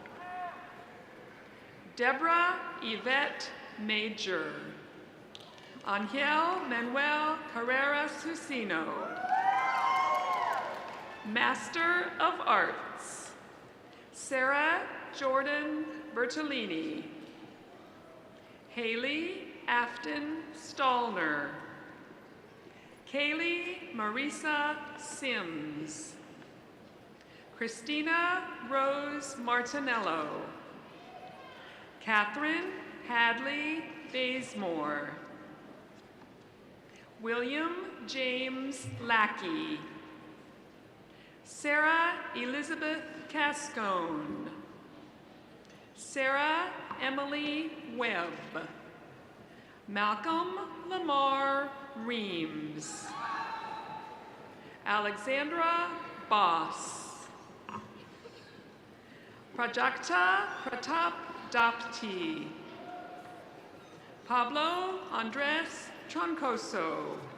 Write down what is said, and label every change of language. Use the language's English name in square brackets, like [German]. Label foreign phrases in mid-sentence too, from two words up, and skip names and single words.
[English] Deborah Yvette Major. Angel Manuel Carrera Susino. Master of Arts. Sarah Jordan Bertolini. Haley Afton Stallner. Kaylee Marisa Sims. Christina Rose Martinello. Catherine Hadley Bazemore. William James Lackey. Sarah Elizabeth Cascone. Sarah Emily Webb. Malcolm Lamar Reams. Alexandra Boss. Prajakta Pratap Dapti. Pablo Andres Troncoso.